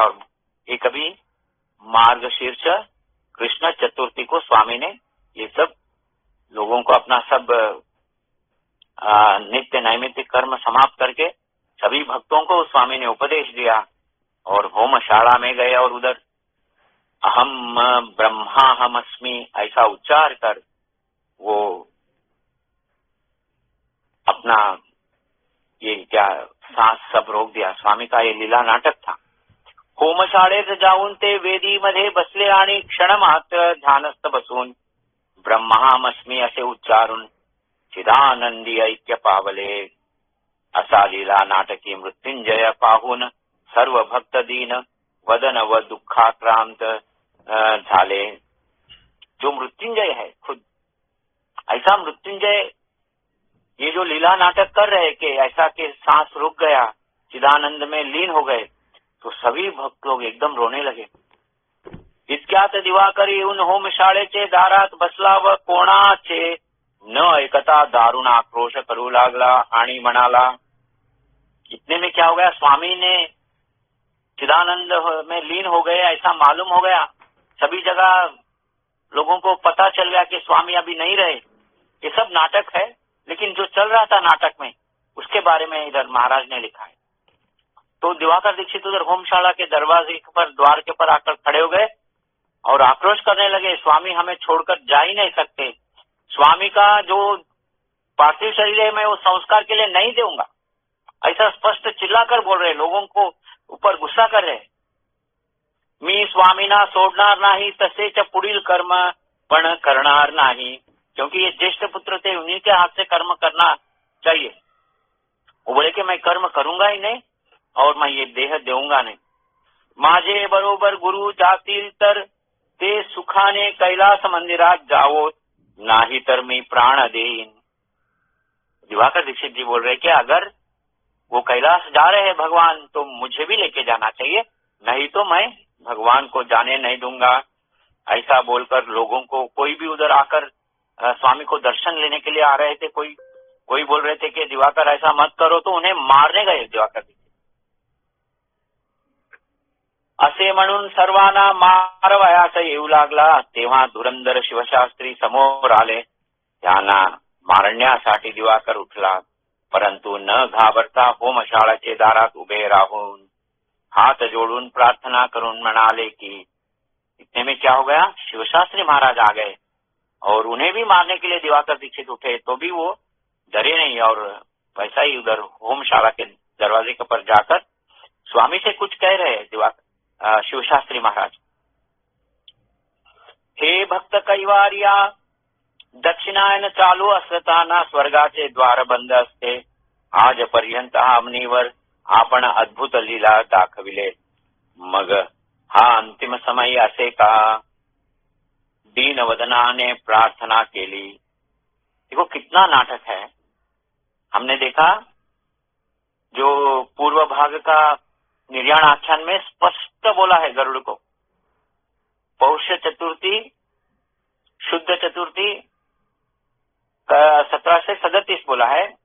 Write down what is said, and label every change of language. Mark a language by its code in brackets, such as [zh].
[hi] और ये कभी मार्गशीर्ष कृष्ण चतुर्थी को स्वामी ने ये सब लोगों को अपना सब नित्य नैमित्तिक कर्म समाप्त करके सभी भक्तों को स्वामी ने उपदेश दिया और होमशाला में गए और उधर अहम ब्रह्माहमस्मि ऐसा उच्चार कर वो अपना ये क्या सांस सब रोक दिया। स्वामी का ये लीला नाटक था। [mr] होमशाळेत जाऊन ते वेदीमध्ये बसले आणि क्षणमात्र ध्यानस्थ बसून ब्रह्माहमस्मी असे उच्चारून चिदानंदी ऐक्य पावले। असा लीला नाटकी मृत्युंजय पाहून सर्व भक्त दीन वदन व दुःखाक्रांत झाले। [hi] जो मृत्युंजय है खुद, ऐसा मृत्युंजय ये जो लीला नाटक कर रहे कि ऐसा कि सांस रुक गया, चिदानंद में लीन हो गए, तो सभी भक्त लोग एकदम रोने लगे। [mr] इतक्यात दिवाकर येऊन होमशाळेचे दारात बसला व कोणाचे न ऐकता दारुण आक्रोश करू लागला आणि म्हणाला। [hi] इतने में क्या हो गया, स्वामी ने चिदानंद में लीन हो गए ऐसा मालूम हो गया। सभी जगह लोगों को पता चल गया कि स्वामी अभी नहीं रहे। ये सब नाटक है, लेकिन जो चल रहा था नाटक में उसके बारे में इधर महाराज ने लिखा है। तो दिवाकर दीक्षित उधर होमशाला के दरवाजे पर, द्वार के पर आकर खड़े हो गए और आक्रोश करने लगे, स्वामी हमें छोड़कर जा ही नहीं सकते। स्वामी का जो पार्थिव शरीर है मैं वो संस्कार के लिए नहीं दूंगा, ऐसा स्पष्ट चिल्लाकर बोल रहे, लोगों को ऊपर गुस्सा कर रहे। [mr] मी स्वामीना सोडणार नाही, तसेच पुढील कर्म पण करणार नाही। [hi] क्योंकि ये ज्येष्ठ पुत्र थे, उन्हीं के हाथ से कर्म करना चाहिए। वो बोले कि मैं कर्म करूंगा ही नहीं और मैं ये देह देऊंगा नहीं। [mr] माझे बरोबर गुरु जातील तर ते सुखाने कैलास मंदिरात जावोत, नाही तर मी प्राण देईन। [hi] दिवाकर दीक्षित जी बोल रहे कि अगर वो कैलाश जा रहे हैं भगवान तो मुझे भी लेके जाना चाहिए, नहीं तो मैं भगवान को जाने नहीं दूंगा। ऐसा बोलकर लोगों को, कोई भी उधर आकर स्वामी को दर्शन लेने के लिए आ रहे थे, कोई बोल रहे थे कि दिवाकर ऐसा मत करो, तो उन्हें मारने गए दिवाकर। [mr] असे म्हणून सर्वांना मारवयास येऊ लागला, तेव्हा धुरंधर शिवशास्त्री समोर आले। त्यांना मारण्यासाठी दिवाकर उठला, परंतु न घाबरता होमशाळेचे दारात उभे राहून हाथ जोड़ून प्रार्थना करून म्हणाले कि [hi] इतने में क्या हो गया, शिवशास्त्री महाराज आ गए और उन्हें भी मारने के लिए दिवाकर दीक्षित उठे, तो भी वो डरे नहीं और वैसा ही उधर होमशाला के दरवाजे के पर जाकर स्वामी से कुछ कह रहे दिवाकर शिवशास्त्री महाराज। [mr] हे भक्त कैवारिया, दक्षिणायन चालू असताना स्वर्गाचे द्वार बंद असते। आजपर्यंत हमनीवर आपण अद्भुत लीला दाखविले, मग हा अंतिम समय असे का? दीनवदनाने प्रार्थना केली। [hi] देखो कितना नाटक है। हमने देखा जो पूर्व भाग का निर्याण आख्यान में स्पष्ट बोला है गरुड़ को, पौष चतुर्थी, शुद्ध चतुर्थी 1737 बोला है।